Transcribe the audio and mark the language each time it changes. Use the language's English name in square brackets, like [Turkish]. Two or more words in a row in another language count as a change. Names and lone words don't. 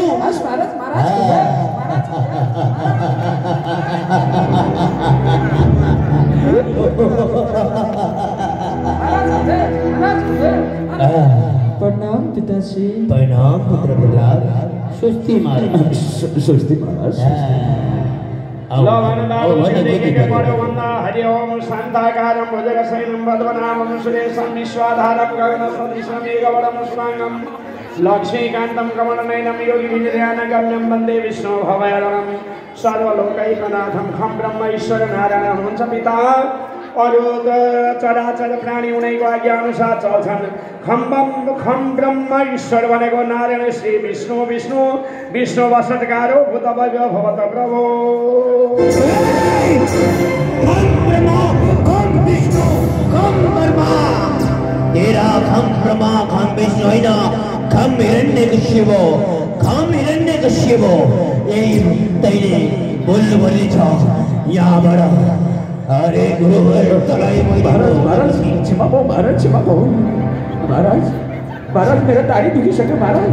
[Nepali] महाराज महाराज प्रणाम पिताश्री प्रणाम पुत्र प्रहलाद स्वस्ति महाराज स्वस्ति महाराज ल पढ्यो भन्दा [Sanskrit] हरि ओम शान्ताकारं भुजगशयनं पद्मनाभं सुरेशं विश्वाधारं गगनसदृशं मेघवर्णं शुभांगं लक्ष्मीकान्तं कमलनयनं योगिभिर्ध्यानगम्यं वन्दे विष्णु भवहरणं सर्वलोकैकनाथं खं ब्रह्म ईश्वर नारायण [Nepali] हुन्छ पिता अरू चराचर प्राणी उनीको आज्ञा अनुसार चल्छन् खम ब्रह्म ईश्वर भनेको नारायण [Sanskrit] श्री विष्णु विष्णु विष्णु वसत्कारो भूतभव्य भवत प्रभो [Nepali] तेरा खम ब्रह्मा खम विष्णु होइन खम हिरण्यकश्यप खम हिरण्यकश्यप यही तैले बोल्नुपर्ने छ यहाँबाट अरे गुरुवर तलाई महाराज महाराज क्षमा पाऊ महाराज क्षमा पाऊ महाराज महाराज मेरो दाढी दुखिसक्यो महाराज